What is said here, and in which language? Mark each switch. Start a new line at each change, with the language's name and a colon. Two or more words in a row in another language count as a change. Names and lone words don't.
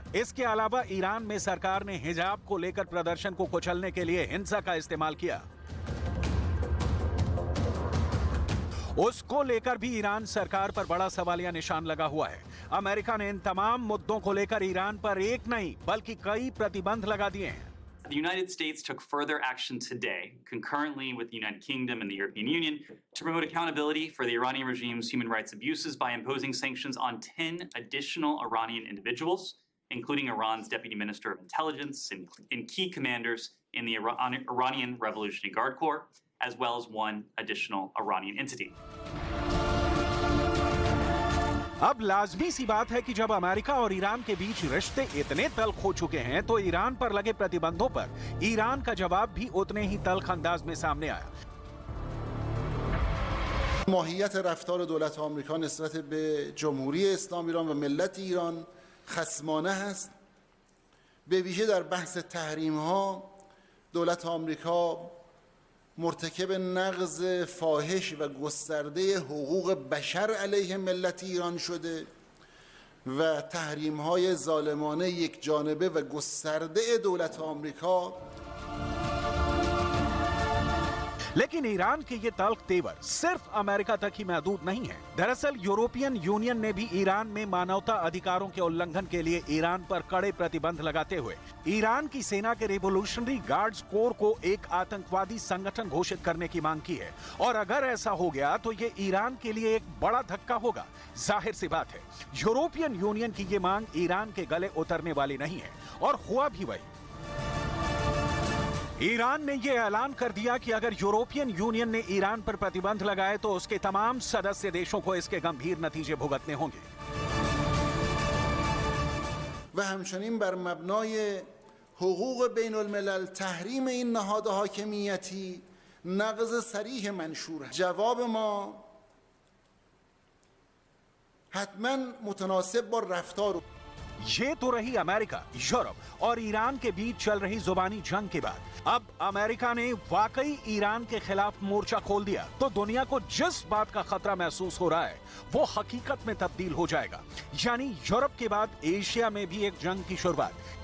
Hindi: इसके अलावा ईरान में सरकार ने हिजाब को लेकर प्रदर्शन को कुचलने के लिए हिंसा का इस्तेमाल किया। उसको लेकर भी ईरान सरकार पर बड़ा सवालिया निशान लगा हुआ है। अमेरिका ने इन तमाम मुद्दों को लेकर ईरान पर एक नहीं बल्कि कई प्रतिबंध लगा दिए हैं।
English: The United States took further action today, concurrently with the United Kingdom and the European Union, to promote accountability for the Iranian regime's human rights abuses by imposing sanctions on 10 additional Iranian individuals, including Iran's Deputy Minister of Intelligence and key commanders in the Iranian Revolutionary Guard Corps, as well as one additional Iranian entity.
Hindi: अब लाजमी सी बात है कि जब अमेरिका और ईरान के बीच रिश्ते इतने तल्ख हो चुके हैं तो ईरान पर लगे प्रतिबंधों पर ईरान का जवाब भी उतने ही तल्ख अंदाज में सामने आया।
Persian: ماهیت رفتار دولت آمریکا نسبت به جمهوری اسلامی ایران و ملت ایران خصمانه است. به ویژه در بحث تحریم ها دولت آمریکا مرتکب نقض فاحش و گسترده حقوق بشر علیه ملت ایران شده و تحریم‌های ظالمانه یک جانبه و گسترده دولت آمریکا.
Hindi: लेकिन ईरान के ये तल्ख तेवर सिर्फ अमेरिका तक ही महदूद नहीं है। दरअसल यूरोपियन यूनियन ने भी ईरान में मानवता अधिकारों के उल्लंघन के लिए ईरान पर कड़े प्रतिबंध लगाते हुए ईरान की सेना के रिवोल्यूशनरी गार्ड्स कोर को एक आतंकवादी संगठन घोषित करने की मांग की है। और अगर ऐसा हो गया तो ये ईरान के लिए एक बड़ा धक्का होगा। जाहिर सी बात है यूरोपियन यूनियन की ये मांग ईरान के गले उतरने वाली नहीं है और हुआ भी वही। ईरान ने यह ऐलान कर दिया कि अगर यूरोपियन यूनियन ने ईरान पर प्रतिबंध लगाए तो उसके तमाम सदस्य देशों को इसके गंभीर नतीजे भुगतने होंगे।
Persian: و همچنین بر مبنای حقوق بین الملل تحریم این نهاد حاکمیتی نقض صریح منشور است. جواب ما حتما متناسب با رفتار
Hindi: ये तो रही अमेरिका, यूरोप और ईरान के बीच चल रही जुबानी जंग के बाद अब अमेरिका ने वाकई ईरान के खिलाफ मोर्चा खोल दिया तो दुनिया को जिस बात का खतरा महसूस हो रहा है वो हकीकत में तब्दील हो जाएगा। यानी यूरोप के बाद एशिया में भी एक जंग की शुरुआत।